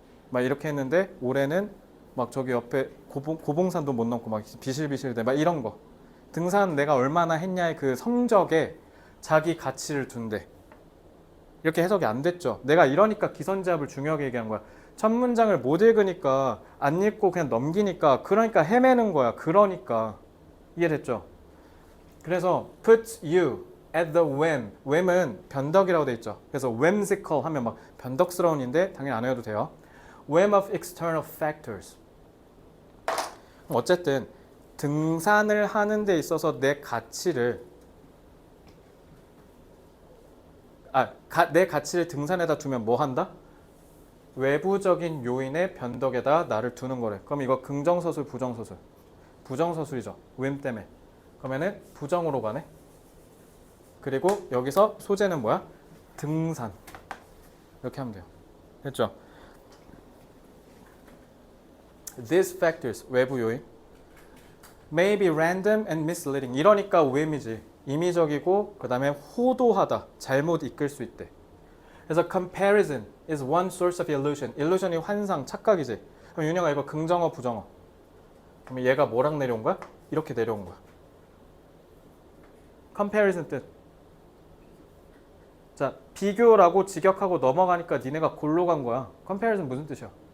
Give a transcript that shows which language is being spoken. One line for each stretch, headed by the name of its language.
Korean: 막 이렇게 했는데 올해는 막 저기 옆에 고봉산도 못 넘고 막 비실비실대 막 이런 거. 등산 내가 얼마나 했냐의 그 성적에 자기 가치를 둔대. 이렇게 해석이 안 됐죠. 내가 이러니까 기선제압을 중요하게 얘기한 거야. 첫 문장을 못 읽으니까 안 읽고 그냥 넘기니까 그러니까 헤매는 거야. 그러니까 이해됐죠? 그래서
English: put you at the whim.
Korean: whim은 변덕이라고 돼 있죠. 그래서 whimsical 하면 막 변덕스러운인데 당연히 안 해도 돼요.
English: whim of external factors.
Korean: 어쨌든 등산을 하는 데 있어서 내 가치를 내 가치를 등산에다 두면 뭐 한다? 외부적인 요인의 변덕에다 나를 두는 거래. 그럼 이거 긍정서술, 부정서술? 부정서술이죠. whim 때문에. 그러면은 부정으로 가네. 그리고 여기서 소재는 뭐야? 등산. 이렇게 하면 돼요. 됐죠?
English: These factors,
Korean: 외부 요인
English: may be random and misleading.
Korean: 이러니까 whim이지. 임의적이고 그 다음에 호도하다. 잘못 이끌 수 있대. 그래서
English: comparison is one source of illusion.
Korean: illusion이 환상, 착각이지. 그럼 윤영아 이거 긍정어, 부정어. 그럼 얘가 뭐랑 내려온 거야? 이렇게 내려온 거야. comparison 뜻. 자, 비교라고 직역하고 넘어가니까 니네가 골로 간 거야. comparison 무슨 뜻이야?